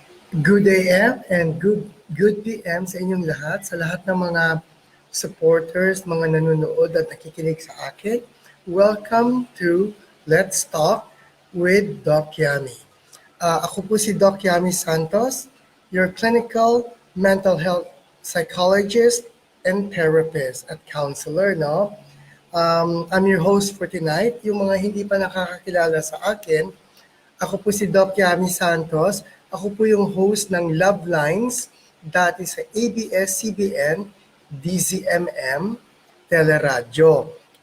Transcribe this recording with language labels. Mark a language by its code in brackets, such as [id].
[en] Good AM and good PM [tl] sa inyong lahat, sa lahat ng mga supporters, mga nanonood at nakikinig sa akin. [en] Welcome to Let's Talk with Doc Yami. [tl] Ako po si [en] Doc Yami Santos, your clinical mental health psychologist and therapist at counselor, no? I'm your host for tonight. [tl] Yung mga hindi pa nakakakilala sa akin, ako po si Doc Yami Santos. Ako po yung host ng Love Lines dati sa ABS-CBN, DZMM, Teleradyo.